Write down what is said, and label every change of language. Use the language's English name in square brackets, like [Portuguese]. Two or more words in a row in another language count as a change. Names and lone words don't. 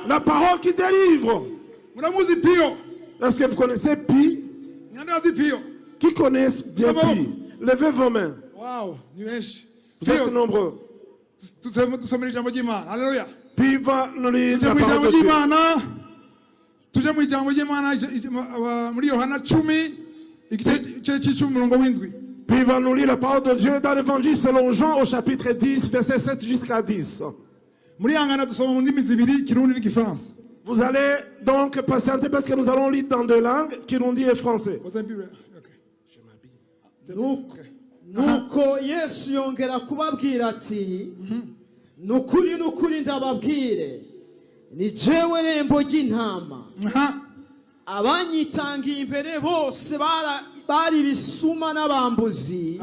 [French] La parole qui délivre. Est-ce que vous connaissez Pi? Qui connaissent bien Pi? Levez vos mains. Vous êtes nombreux. Pi va nous lire la parole de Dieu. [Rundi] Tuje mu ijambo ry'Imana muri Yohana 10 igice cy'icumi umurongo w'indwi. [French] Puis il va nous lire la parole de Dieu dans l'évangile selon Jean au chapitre 10, verset 7 jusqu'à 10. Vous allez donc patienter parce que nous allons lire dans deux langues, Kirundi et français. [Rundi] Nuko Yesu yongera kubabwira ati nukuri ndababwire ni jewe rembo ry'intama abanyitangiye imbere bose bari bisuma n'abambuzi.